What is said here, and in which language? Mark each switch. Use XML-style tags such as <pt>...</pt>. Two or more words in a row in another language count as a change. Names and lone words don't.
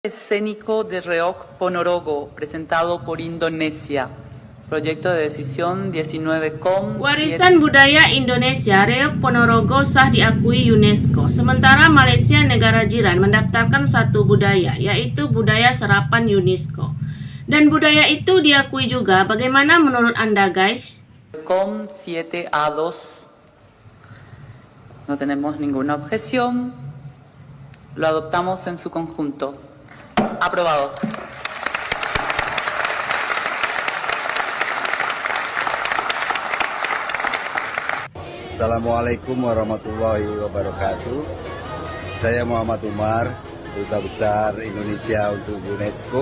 <es>Escénico de Reok Ponorogo, presentado por Indonesia. Proyecto de decisión 19</es> <id>Warisan budaya Indonesia, Reok Ponorogo sah diakui UNESCO. Sementara Malaysia, negara jiran, mendaftarkan satu budaya, yaitu budaya sarapan UNESCO. Dan budaya itu diakui juga. Bagaimana menurut Anda, guys?</id> <es>Com 7A2. No tenemos ninguna objeción. Lo adoptamos en su conjunto. Aprobado.</es> <ar>السلام عليكم ورحمة الله وبركاته.</ar> <id>Saya Muhammad Umar, Duta Besar Indonesia untuk UNESCO.</id>